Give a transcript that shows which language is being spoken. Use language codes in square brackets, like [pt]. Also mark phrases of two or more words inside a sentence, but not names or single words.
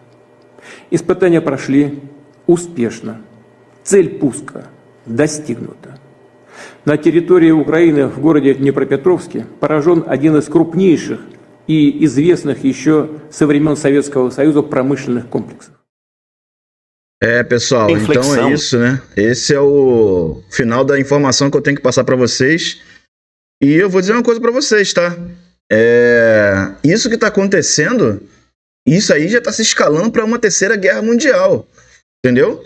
[ru] Испытания прошли успешно. Цель пуска достигнута. На территории Украины в городе Днепропетровске поражен один из крупнейших и известных еще со времен Советского Союза промышленных комплексов. [pt] Pessoal, então é isso, né? Esse é o final da informação que eu tenho que passar para vocês. E eu vou dizer uma coisa para vocês, tá? Isso que tá acontecendo, isso aí já tá se escalando para uma terceira guerra mundial, entendeu?